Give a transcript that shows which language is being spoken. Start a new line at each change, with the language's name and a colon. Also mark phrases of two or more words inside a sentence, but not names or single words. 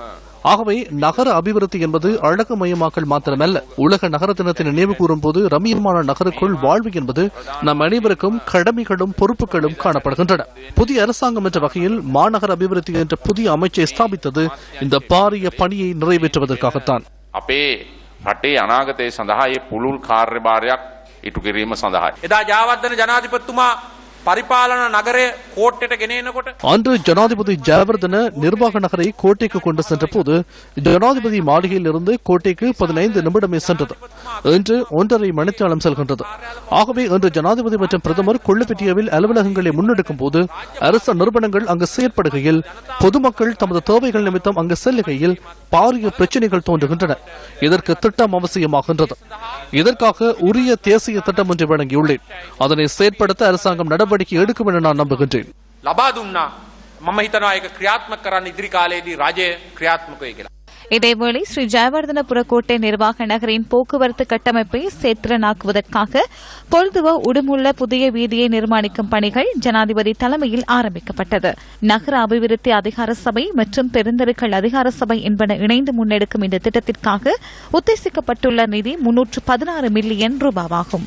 Tamil: ஆகவே நகர அபிவிருத்தி என்பது அழகுமயமாக்கல் மாத்திரமல்ல. உலக நகர தினத்தை நினைவு கூறும் போது ரம்மியமான நகருக்குள் வாழ்வு என்பது நம் அனைவருக்கும் கடமைகளும் பொறுப்புகளும் காணப்படுகின்றன. புதிய அரசாங்கம் என்ற வகையில் மாநகர அபிவிருத்தி என்ற புதிய அமைச்சை ஸ்தாபித்தது இந்த பாரிய பணியை நிறைவேற்றுவதற்காகத்தான்.
Sinhala: අපේ රටේ අනාගතයේ සඳහා මේ පුළුල් කාර්යභාරයක් ඉටු කිරීම සඳහායි. එදා ජයවර්ධන ජනාධිපතිතුමා පරිපාලන නගරේ කෝට්ටෙට ගෙනෙනකොට
Tamil: அன்று ஜனாதிபதி ஜெயவர்தன நிர்வாக நகரை கோட்டைக்கு கொண்டு சென்ற போது ஜனாதிபதி மாளிகையில் இருந்து கோட்டைக்கு 15 நிமிடமே சென்றது. இன்று 1.5 மணித்தியாலம் செல்கின்றது. ஆகவே இன்று ஜனாதிபதி மற்றும் பிரதமர் கொள்ளுப்பட்டியாவில் அலுவலகங்களை முன்னெடுக்கும் போது அரசு நிறுவனங்கள் அங்கு செயற்படுகையில் பொதுமக்கள் தமது தேவைகள் நிமித்தம் அங்கு செல்லுகையில் பாரிய பிரச்சனைகள் தோன்றுகின்றன. இதற்கு திட்டம் அவசியமாகின்றது. இதற்காக உரிய தேசிய திட்டம் ஒன்றை வழங்கியுள்ளேன். அதனை செயற்படுத்த அரசாங்கம் நடவடிக்கை எடுக்கும் என நான் நம்புகின்றேன்.
Sinhala: ලබා දුන්නා. මම හිතනවා ඒක ක්‍රියාත්මක කරන්න ඉදිරි කාලයේදී රජය ක්‍රියාත්මක වෙයි කියලා.
Tamil: இதேவேளை ஸ்ரீ ஜெயவர்தனபுர கோட்டை நிர்வாக நகரின் போக்குவரத்து கட்டமைப்பை சேத்திரனாக்குவதற்காக பொழுதுவ உடுமுள்ள புதிய வீதியை நிர்மாணிக்கும் பணிகள் ஜனாதிபதி தலைமையில் ஆரம்பிக்கப்பட்டது. நகர அபிவிருத்தி அதிகார சபை மற்றும் பெருந்தெருக்கள் அதிகார சபை என்பன இணைந்து முன்னெடுக்கும் இந்த திட்டத்திற்காக உத்தேசிக்கப்பட்டுள்ள நிதி 316 மில்லியன் ரூபாவாகும்.